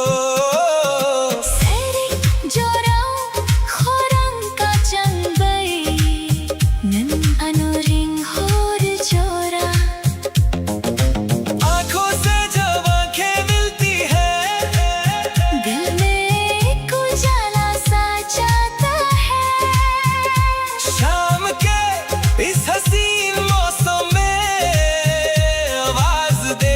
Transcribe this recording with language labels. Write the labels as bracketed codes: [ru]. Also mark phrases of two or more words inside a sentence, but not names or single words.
[trp] Seri jorau khorang kacang bay nan anuring hor jora। [hi] आंखों से जब आंखें मिलती है दिल में एक उजाला सा जाता है। शाम के इस हसीन मौसम में आवाज देकर